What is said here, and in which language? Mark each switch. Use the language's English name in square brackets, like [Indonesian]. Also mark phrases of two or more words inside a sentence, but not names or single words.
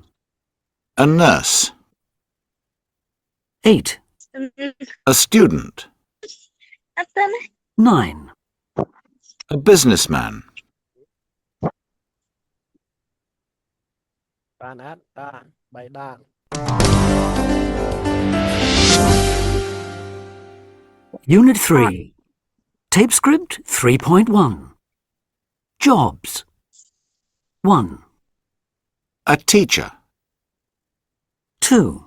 [English] A nurse. 8, A student. [Khmer] អត់ទៅណា [English] 9, A businessman. [Khmer] បានអត់តា3ដង [English] Unit 3. Tape script 3.1. Jobs. 1, A teacher. 2,